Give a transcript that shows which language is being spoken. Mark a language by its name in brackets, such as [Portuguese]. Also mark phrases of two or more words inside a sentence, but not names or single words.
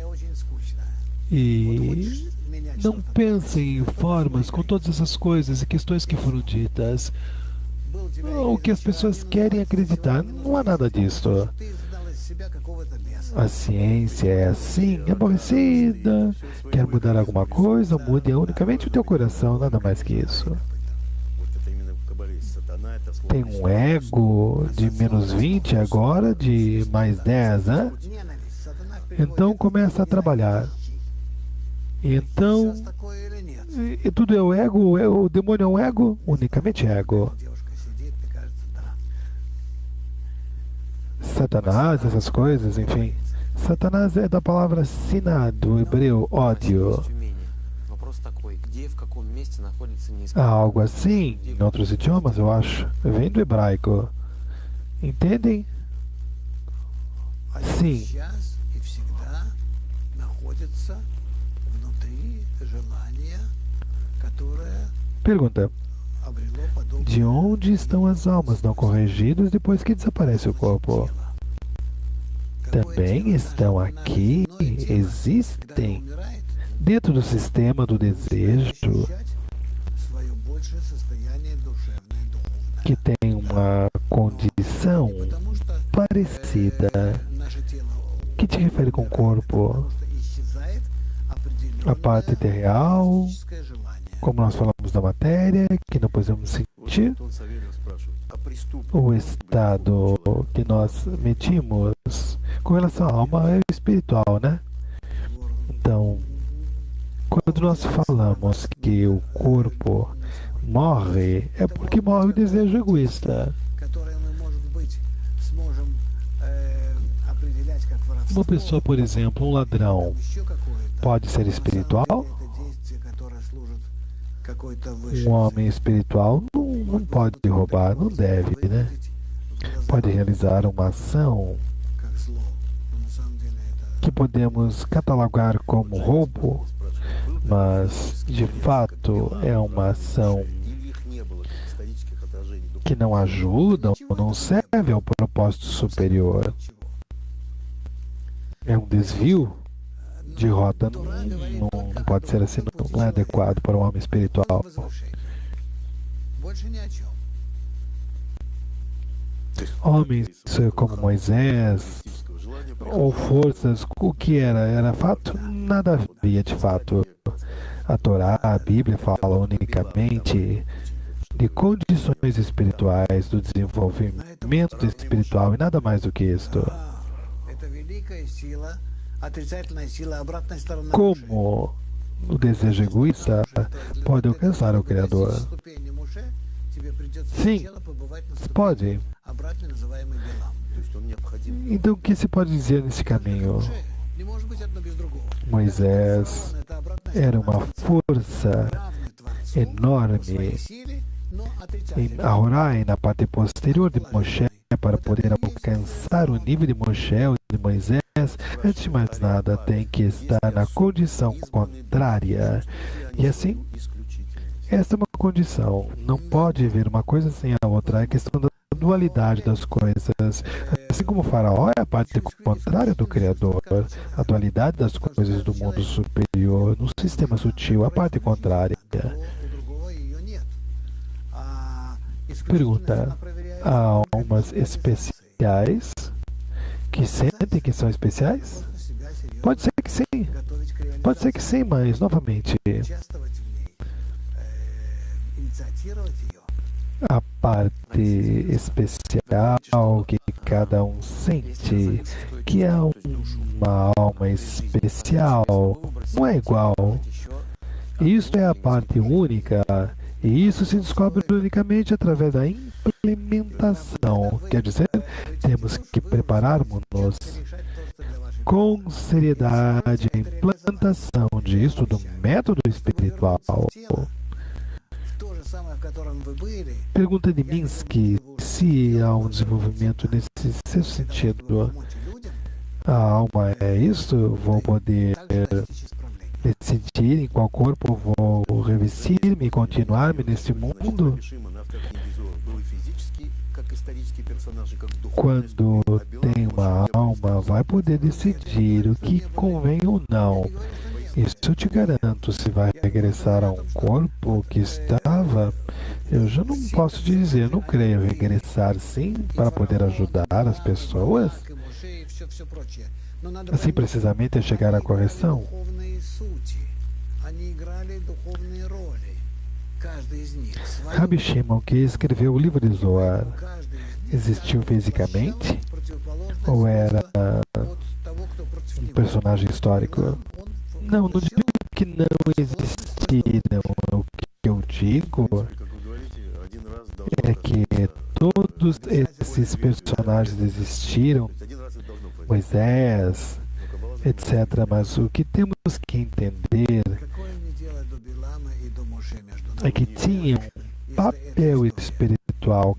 [Portuguese] E não pensem em formas com todas essas coisas e questões que foram ditas. O que as pessoas querem acreditar, não há nada disso. A ciência é assim, aborrecida. Quer mudar alguma coisa, mude unicamente o teu coração, nada mais que isso. [Russian] Вот это именно в Кабале есть сатана, это слово. [Portuguese] Tem um ego de menos 20 agora, de mais 10, né? Então começa a trabalhar. Então, e tudo é o ego? O demônio é um ego? Unicamente ego. Satanás, essas coisas, enfim. Satanás é da palavra siná, do hebreu, ódio. [Russian] Вопрос такой, где и в каком месте находится [Portuguese] Há [Russian] неисправность? [Portuguese] algo assim em outros idiomas, eu acho. Vem do hebraico. Entendem? Sim. [Russian] Сейчас и всегда находится внутри желание, которое [Portuguese] Pergunta: [Russian] обрело подобие [Portuguese] de onde estão as almas não corrigidas depois que desaparece o corpo? Também estão aqui, existem, dentro do sistema do desejo, [Russian] свое большее состояние душевное, духовное. [Portuguese] que tem uma condição [Russian] Потому что [Portuguese] parecida, [Russian] наше тело [Portuguese] que te refere com o corpo. [Russian] просто исчезает определенное [Portuguese] A parte ideal, [Russian] физическое желание. [Portuguese] como nós falamos da matéria, que não podemos sentir, [Russian] Антон Савельев спрашивает, а преступник [Portuguese] o [Russian] может быть [Portuguese] estado que nós medimos com relação à alma é o espiritual, né? Então, quando nós falamos que o corpo morre, é porque morre o desejo egoísta. [Russian] Которые мы, может быть, сможем определять как воровство, [Portuguese] Uma pessoa, por exemplo, um ladrão, [Russian] еще какое-то. [Portuguese] pode ser [Russian] На самом [Portuguese] espiritual? [Russian] деле это действие, которое служит какой-то высшей [Portuguese] Um homem espiritual não pode roubar, não deve, né? Pode realizar uma ação [Russian] как зло. Но на самом деле это [Portuguese] que podemos catalogar como roubo, mas de fato é uma ação [Russian] или их не было, как исторических отражений духовного? [Portuguese] que não ajuda ou não serve ao propósito superior. [Russian] чего. [Portuguese] É um desvio de rota, não pode ser assim, não é adequado para um homem espiritual. [Russian] Возвышение. Больше ни о чем. [Portuguese] Homens como Moisés [Russian] Эстетического желания [Portuguese] ou forças, o que era? Era fato? Nada havia de fato. A Torá, a Bíblia fala unicamente de condições espirituais, do desenvolvimento espiritual e nada mais do que isto. [Russian] Это великая сила, отрицательная сила, обратная сторона. [Portuguese] Como o desejo egoísta pode alcançar o Criador? Sim, pode. [Russian] Обратно называемый Билам. То есть он необходим. [Portuguese] Então o que se pode dizer nesse caminho? [Russian] Не может быть одно без другого. [Portuguese] Moisés [Russian] Это обратная [Portuguese] era [Russian] сторона [Portuguese] uma força [Russian] равной Творцу [Portuguese] enorme [Russian] по своей силе, но [Portuguese] em [Russian] отрицательной. [Portuguese] Ahorai, na parte posterior de Moshe, para poder alcançar o nível de Moshe ou de Moisés. Antes de mais nada, tem que estar na condição contrária. E assim, esta é uma condição. Não pode haver uma coisa sem a outra. É a questão da dualidade das coisas. Assim como o faraó é a parte contrária do Criador, a dualidade das coisas do mundo superior, no sistema sutil, a parte contrária. [Russian] У другого ее нет. А [Portuguese] Pergunta: [Russian] исключительность она проверяет [Portuguese] há almas especiais que sentem que são especiais? [Russian] себя серьезно, [Portuguese] Pode ser que sim. [Russian] готовить к [Portuguese] Pode ser que sim, mas novamente, [Russian] участвовать в ней, инициировать ее. [Portuguese] a parte especial que cada um sente, que é uma alma especial, não é igual. Isto é a parte única, e isso se descobre unicamente através da implementação. Quer dizer, temos que prepararmos-nos com seriedade a implantação disso do método espiritual. [Russian] То же самое, в котором вы были, [Portuguese] Pergunta de Minsky se há um desenvolvimento nesse seu sentido. [Russian] помочь людям, [Portuguese] A alma é isso? Vou poder [Russian] также достичь исправления. [Portuguese] decidir em qual corpo vou revestir-me e continuar-me nesse mundo? [Russian] Мишиман, автор книги Зоар, был и физический, как исторический персонаж, и как духовный [Portuguese] Quando [Russian] спутник. А Билам [Portuguese] tem uma alma, vai poder decidir o que convém ou não. Isso eu te garanto. Se vai regressar a um corpo que estava, eu já não posso te dizer. Não creio regressar sim para poder ajudar as pessoas. [Russian] Как и Моше и всё прочее. Но надо [Portuguese] Assim [Russian] понять, [Portuguese] precisamente é chegar à [Russian] они играли [Portuguese] correção. [Russian] духовные сути, они играли духовные роли. Каждый из них. свою [Portuguese] Rabi Shimon, que escreveu o livro de Zoar, [Russian] каждый из них [Portuguese] existiu fisicamente [Russian] противоположность [Portuguese] ou era [Russian] от того, кто против [Portuguese] um [Russian] него. [Portuguese] personagem histórico? [Russian] Он [Portuguese] Não, não digo que não existiram. O que eu digo [Russian] Как вы говорите, один раз должно [Portuguese] é que todos esses personagens existiram, [Russian] То есть один раз это должно произойти. [Portuguese] Moisés, [Russian] Но Каббала [Portuguese] etc. Mas o que temos que entender [Russian] какое мне дело до Билама и до Моше между нами? [Portuguese] é que tinham um papel espiritual.